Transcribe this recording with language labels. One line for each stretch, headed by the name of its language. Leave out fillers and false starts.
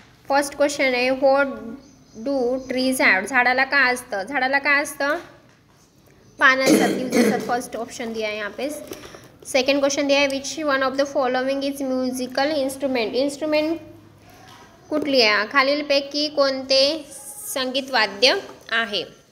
English: First question आहे, what do trees have.
Marathi: झाडाला काय असतं? झाडाला काय असतं? पानं असतात, लीव्स असतात.
English: first option
Hindi: दिया है यहाँ पे.
English: Second question दिया है, which one of the following is musical instrument.
Marathi: Instrument कुठली आहे? खालीलपैकी कोणते संगीत वाद्य आहे?